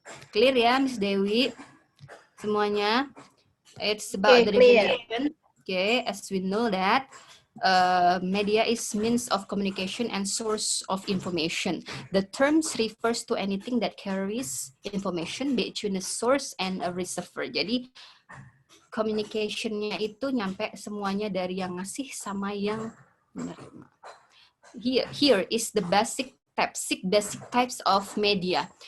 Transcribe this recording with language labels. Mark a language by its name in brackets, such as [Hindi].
[English] Clear ya, Miss Dewi? [Indonesian] Semuanya? [English] It's about the clear. definition. Okay, as we know that media is means of communication and source of information. The terms refers to anything that carries information between a source and a receiver. [Indonesian] Jadi communication-nya itu nyampe semuanya dari yang ngasih sama yang menerima. [English] Here is the basic types of media.